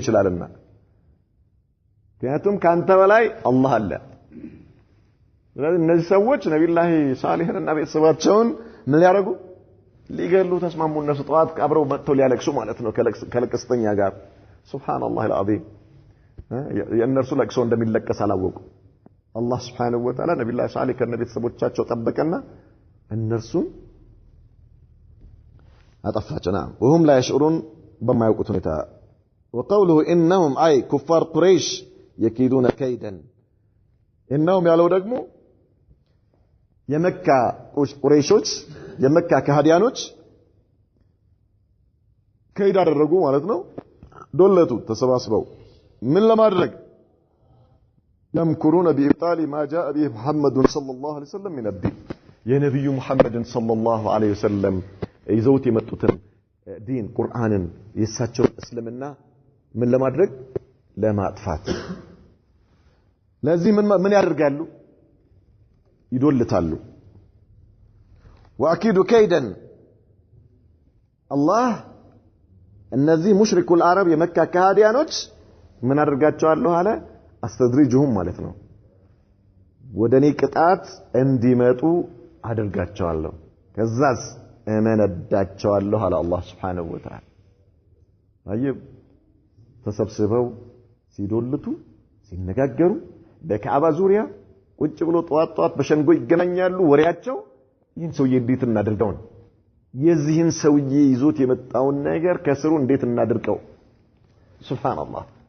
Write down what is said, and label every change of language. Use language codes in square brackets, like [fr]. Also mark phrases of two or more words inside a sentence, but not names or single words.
[am] ይችላልና ምክንያቱም ካንተ በላይ አላህ አለ ስለዚህ እነዚህ ሰዎች ነብዩላህ ሷሊህንና ቤተሰባቸውን ምን ያደርጉ ሊገሉ ተስማሙ እነሱ ጧት አብረው መጥተው ሊያለቅሱ ማለት ነው ከለቅስተኛ ጋር [ar] سبحان الله العظيم [am] የእነርሱ ለቅሶ እንደሚለቀስ አላወቁ አላህ [ar] سبحانه وتعالى [am] ነብዩላህ ሷሊህ ከነቤተሰቦቻቸው ጠበቀና እነርሱን [ar] አጠፋቸው ነው وهم لا يشعرون بما يقولون ሁኔታ وقوله انهم اي كفار قريش يكيدون كيدا انهم [am] ያለው ደግሞ የመካ ቁረይሾች የመካ ከሃዲያኖች ከይድ አደረጉ ማለት ነው ዶለቱ ተሰባስበው ምን ለማድረግ [ar] يمكرون بإبطال ما جاء به محمد صلى الله عليه وسلم من الدين يا نبي محمد صلى الله عليه وسلم [am] ይዘውት የመጡትን ዲን ቁርአንን የሳቸው እስልምና ምን ለማድረግ ለማጥፋት ለዚህ ምን ያደርጋሉ ይዶልታሉ [ar] واكيد كيدا الله [am] እነዚህ ሙሽሪኩ العرب የመካ ከሃዲያኖች ምን አድርጋቸዋለሁ አለ አስተድሪጅሁም ማለት ነው ወደኔ ቅጣት እንዲመጡ አድርጋቸዋለሁ ከዛስ እመነዳቸዋለሁ አለ አላህ [ar] سبحانه وتعالى [am] አይብ ተሰብስበው ሲዶልቱ ሲነጋገሩ በካዕባ ዙሪያ ቁጭ ብሎ ጧት በሸንጎ ይገናኛሉ ወሬያቸው ይህን ሰውዬ እንዴት እናድርገው የዚህን ሰውዬ ይዞት የመጣውን ነገር ከስሩ እንዴት እናድርቀው ሱብሃንአላህ